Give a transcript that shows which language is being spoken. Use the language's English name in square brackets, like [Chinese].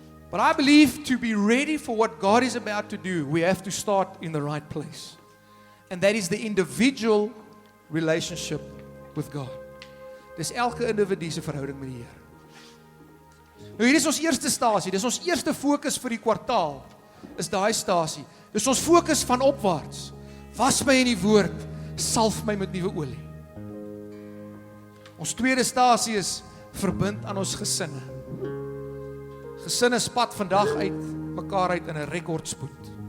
[English] But I believe to be ready for what God is about to do, we have to start in the right place. And that is the individual relationship with God. [Afrikaans] Dis elke individu se verhouding met die Here. Nou hier is ons eerste stasie, dis ons eerste fokus vir die kwartaal, is daai stasie. Dis ons fokus van opwaarts. Was my in die woord, salf my met nuwe olie. Ons tweede stasie is verbind aan ons gesinne. Gesinne spat vandag uit mekaar uit in 'n rekordspoed.